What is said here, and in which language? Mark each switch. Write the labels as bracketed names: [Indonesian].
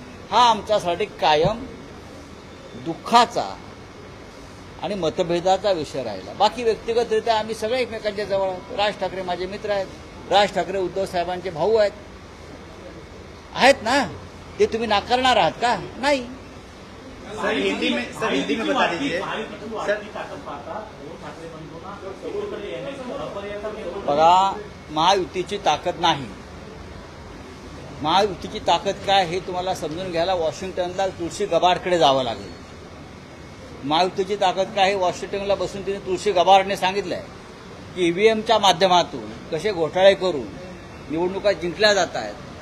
[Marathi] हा आमच्यासाठी कायम दुःखाचा आणि मतभेदाचा विषय राहिला. बाकी व्यक्तिगतरित्या आम्ही सगळे एकमेकांच्या जवळ आहोत. राज ठाकरे माझे मित्र आहेत, राज ठाकरे उद्धव साहेबांचे भाऊ आहेत ना. ते तुम्ही नाकारणार आहात का? नाही. [Hindi] सर हिंदी में बता दीजिए सर. [Marathi] बघा, महायुतीची ताकद नाही. महायुतीची ताकद काय हे तुम्हाला समजून घ्यायला वॉशिंग्टनला तुळशी गबार्डकडे जावं लागेल. महायुतीची ताकद काय हे वॉशिंग्टनला बसून तिने तुळशी गबार्डने सांगितलंय की ईव्हीएमच्या माध्यमातून कसे घोटाळे करून निवडणुका जिंकल्या जात आहेत.